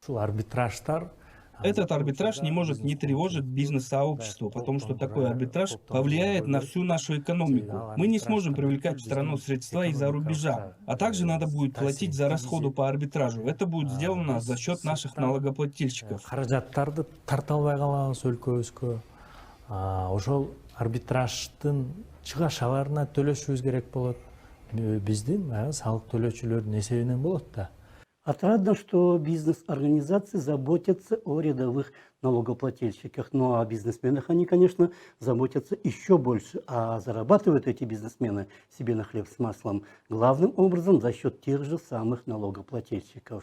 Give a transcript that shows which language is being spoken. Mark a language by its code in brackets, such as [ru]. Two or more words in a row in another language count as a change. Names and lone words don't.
[ru] Этот арбитраж не может не тревожить бизнес-сообщество, потому что такой арбитраж повлияет на всю нашу экономику. Мы не сможем привлекать в страну средства из-за рубежа, а также надо будет платить за расходы по арбитражу. Это будет сделано за счет наших налогоплательщиков. [ky] Ошол арбитраждын чыгаш аларына төлөшүбүз керек болот. Биздин салык төлөөчүлөрдүн эсебинен болот да. [ru] Отрадно, что бизнес-организации заботятся о рядовых налогоплательщиках. Ну а о бизнесменах они, конечно, заботятся еще больше. А зарабатывают эти бизнесмены себе на хлеб с маслом главным образом за счет тех же самых налогоплательщиков.